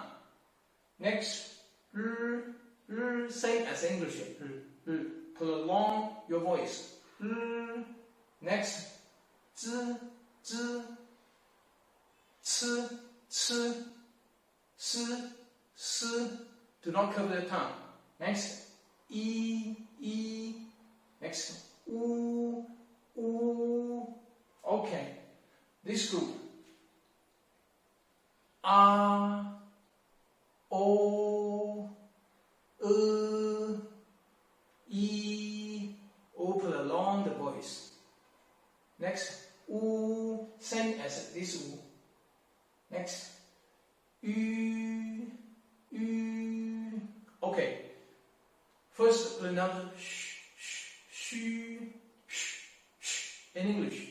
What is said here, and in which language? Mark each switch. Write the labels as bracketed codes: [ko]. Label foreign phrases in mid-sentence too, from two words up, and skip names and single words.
[en] Next, same as English. Prolong your voice. Next, z, z, c, c, s, s. Do not curve the tongue. Next, e, e. Next, u, u. Okay, this group. A, o, e. Open along the voice. Next, u. Same as this u. Next, u, u. Okay. First, pronounce sh, sh, sh, in English.